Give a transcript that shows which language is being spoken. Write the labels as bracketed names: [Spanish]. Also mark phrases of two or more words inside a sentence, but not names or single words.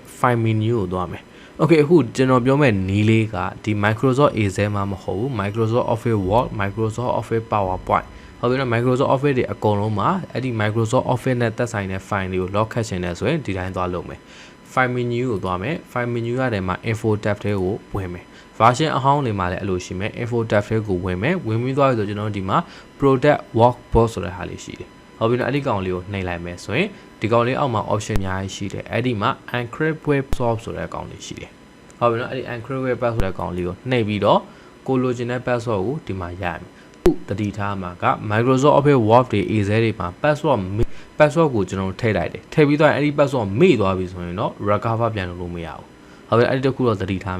[English] file menu [Burmese] ကိုသွားမယ် Okay အခုကျွန်တော်ပြောမဲ့နည်းလေးကဒီ Microsoft Excel မှာမဟုတ်ဘူး Microsoft Office Word Microsoft Office PowerPoint ဟုတ်ပြီနော် Microsoft Office တွေအကုန်လုံးမှာအဲ့ဒီ Microsoft Office နဲ့သက်ဆိုင်တဲ့ file တွေကို lock ခတ်ချင်တယ်ဆိုရင်ဒီတိုင်းသွားလုပ်မယ် [English] file menu [Burmese] ကိုသွားမယ် [English] file menu [Burmese] ရတယ်မှာ [English] info tab [Burmese] ထဲကိုဝင်မယ် version အဟောင်းတွေမှာလည်းအဲ့လိုရှိမယ် [English] info tab [Burmese] ထဲကိုဝင်မယ်ဝင်ပြီးသွားပြီဆိုကျွန်တော်တို့ဒီမှာ [English] product workbook [Burmese] ဆိုတဲ့ဟာလေးရှိတယ် ဟုတ်ပြီနော်အဲ့ဒီကောင်လေးကိုနှိပ်လိုက်မယ်ဆိုရင်ဒီကောင်လေးအောက်မှာ option အများကြီးရှိတယ်အဲ့ဒီမှာ [English] encrypt web source [Burmese] ဆိုတဲ့အကောင်လေးရှိတယ်ဟုတ်ပြီနော်အဲ့ဒီ [English] encrypt web password [Burmese] ဆိုတဲ့ကောင်လေးကိုနှိပ်ပြီးတော့ကိုလိုချင်တဲ့ password ကိုဒီမှာရမယ်ခု တတိထားမှာက Microsoft Office Word တွေ Excel တွေမှာ password ကိုကျွန်တော်ထည့်လိုက်တယ်ထည့်ပြီးတော့အဲ့ဒီ password မေ့သွားပြီဆိုရင်တော့ recover ပြန်လုပ်လို့မရဘူးဟုတ်ပြီအဲ့ဒီတစ်ခုတော့သတိထား